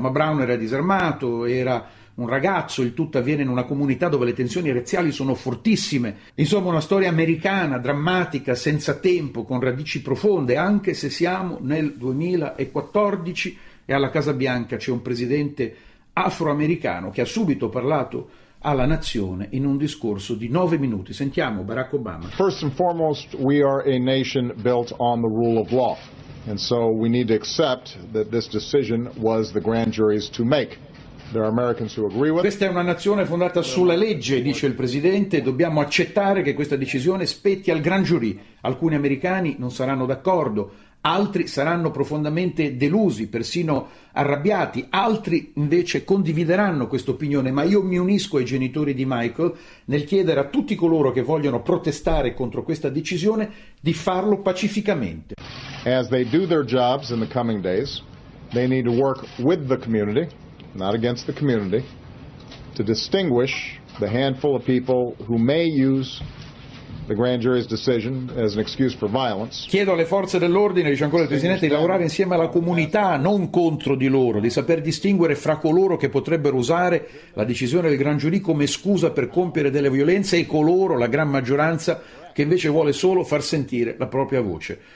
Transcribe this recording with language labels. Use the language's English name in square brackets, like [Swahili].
[Italian] Ma Brown era disarmato, era un ragazzo, il tutto avviene in una comunità dove le tensioni razziali sono fortissime. Insomma, una storia americana, drammatica, senza tempo, con radici profonde, anche se siamo nel 2014 e alla Casa Bianca c'è un presidente afroamericano che ha subito parlato alla nazione in un discorso di 9 minuti. Sentiamo Barack Obama. [English] First and foremost, we are a nation built on the rule of law. And so we need to accept that this decision was the grand jury's to make. There are Americans who agree with. [Italian] Questa è una nazione fondata sulla legge, dice il presidente. Dobbiamo accettare che questa decisione spetti al grand jury. Alcuni americani non saranno d'accordo, altri saranno profondamente delusi, persino arrabbiati, altri invece condivideranno questa opinione. Ma io mi unisco ai genitori di Michael nel chiedere a tutti coloro che vogliono protestare contro questa decisione di farlo pacificamente. [English] As they do their jobs in the coming days, they need to work with the community, not against the community, to distinguish the handful of people who may use the grand jury's decision as an excuse for violence. [Italian] Chiedo alle forze dell'ordine, dice ancora il presidente, di lavorare insieme alla comunità, non contro di loro, di saper distinguere fra coloro che potrebbero usare la decisione del grand jury come scusa per compiere delle violenze e coloro, la gran maggioranza, che invece vuole solo far sentire la propria voce.